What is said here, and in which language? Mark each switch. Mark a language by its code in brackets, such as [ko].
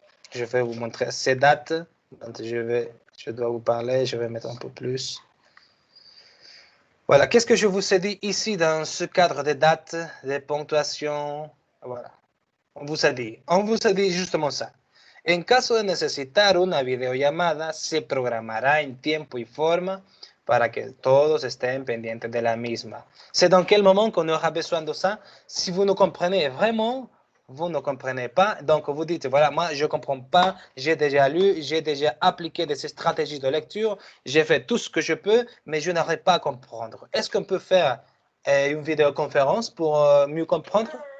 [fr] Je vais vous montrer ces dates. Donc, je dois vous parler, je vais mettre un peu plus. Voilà, qu'est-ce que je vous ai dit ici dans ce cadre des dates, des ponctuations? Voilà, on vous a dit justement ça. [es] En caso de necesitar una videollamada, se programará en tiempo y forma para que todos estén pendientes de la misma. [fr] C'est dans quel moment qu'on aura besoin de ça? Si vous ne comprenez vraiment, vous ne comprenez pas, donc vous dites, voilà, moi je ne comprends pas, j'ai déjà lu, j'ai déjà appliqué ces stratégies de lecture, j'ai fait tout ce que je peux, mais je n'arrive pas à comprendre. Est-ce qu'on peut faire une vidéoconférence pour mieux comprendre?